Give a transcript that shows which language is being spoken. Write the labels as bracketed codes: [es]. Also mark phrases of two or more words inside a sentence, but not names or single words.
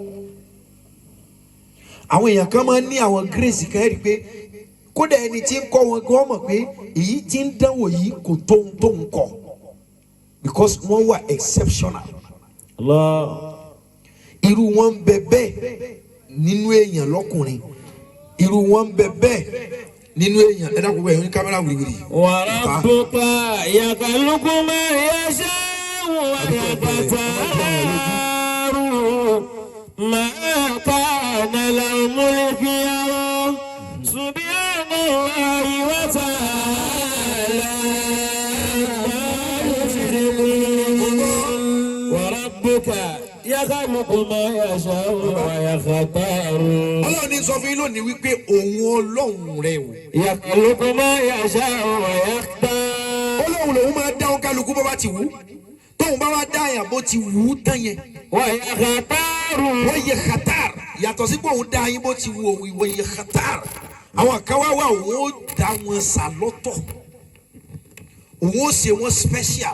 [yo] Àwọn èèyàn kan máa ń ní àwọn grace kan rí pé kódà ẹni tí ń kọ́ wọn gan mọ̀ pé èyí tí ń dánwò yìí kò tó ohun tó ń kọ́, because wọ́n wà exceptional. Irú wọn ń bẹ bẹ́ẹ̀ nínú èèyàn lọ́kùnrin, irú wọn ń bẹ bẹ́ẹ̀ nínú èèyàn. Ẹ dákun bẹ́ẹ̀ ní kámẹ́rà wìrìwìrì. [ar] و ربك يخلق ما يشاء و يختار ما كان لهم الخيرة سبحان الله و تعالى و ربك يخلق ما يشاء و يختار. [yo] Ọlọ́run ní sọ fún yín lónìí wípé òun Ọlọ́run rẹ̀ o. [ar] يخلق ما يشاء و يختار. [yo] Ọlọ́run lòun máa dá kálukú bó bá ti wù. Tóun bá wá dá àyàn bó ti wù ú tán yẹn. [ar] و يختار. و يختار. [yo] Yàtọ̀ sí pé òun dá yín bó ti wù òun, [ar] و يختار. [yo] Àwọn kan wá wà òun ó dá wọn sà lọ́tọ̀. Òun ó ṣe wọn special.